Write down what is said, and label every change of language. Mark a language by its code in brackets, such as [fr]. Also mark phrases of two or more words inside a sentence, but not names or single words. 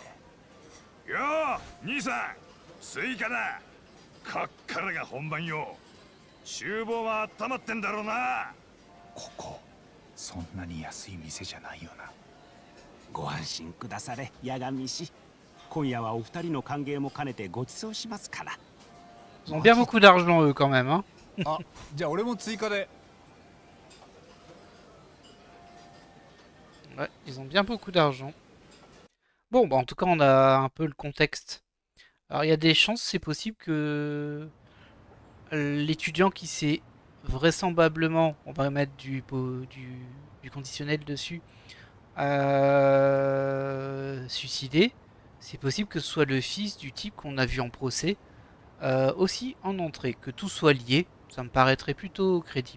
[ja] よう兄さん、スイカだ。こっからが本番よ。厨房は温まってんだろうな。ここそんなに安い店じゃないよな。ご安心くだされ、八神氏。今夜はお二人の歓迎も兼ねてご馳走しますから。 [fr] Ils ont bien beaucoup d'argent eux quand même, hein. [ja] あ、じゃあ俺も追加で。 [fr] Ouais, ils ont bien beaucoup d'argent. Bon, bah en tout cas, on a un peu le contexte. Alors, il y a des chances, c'est possible que l'étudiant qui s'est vraisemblablement, on va mettre du conditionnel dessus, suicidé, c'est possible que ce soit le fils du type qu'on a vu en procès, aussi en entrée, que tout soit lié, ça me paraîtrait plutôt crédible.